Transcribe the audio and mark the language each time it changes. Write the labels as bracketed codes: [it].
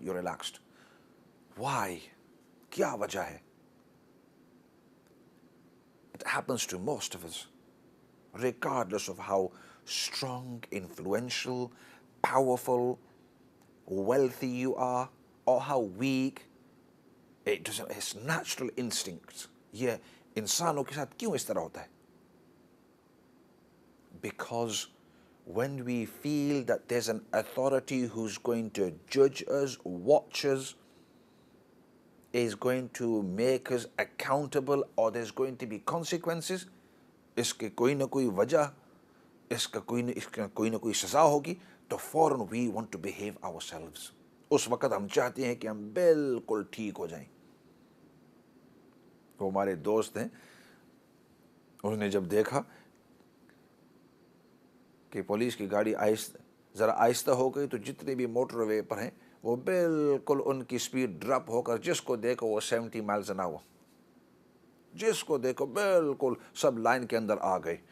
[en] You're relaxed. Why? [hi] क्या वजह है? [en] It happens to most of us, regardless of how strong, influential, powerful, wealthy you are, or how weak. It's natural instincts. [hi] ये इंसानों के साथ क्यों इस तरह होता है? [en] Because when we feel that there's an authority who's going to judge us, watch us, is going to make us accountable, or there's going to be consequences, [hi] इसके कोई ना कोई वजह, इसका कोई ना कोई सज़ा होगी, तो फौरन [en] we want to behave ourselves. [hi] उस वक़्त हम चाहते हैं कि हम बिल्कुल ठीक हो जाएं. वो हमारे दोस्त हैं, उन्होंने जब देखा कि पुलिस की गाड़ी ज़रा आहिस्ता हो गई, तो जितने भी मोटरवे पर हैं वो बिल्कुल उनकी स्पीड ड्रॉप होकर, जिसको देखो वो 70 माइल्स एन आवर, जिसको देखो बिल्कुल सब लाइन के अंदर आ गए.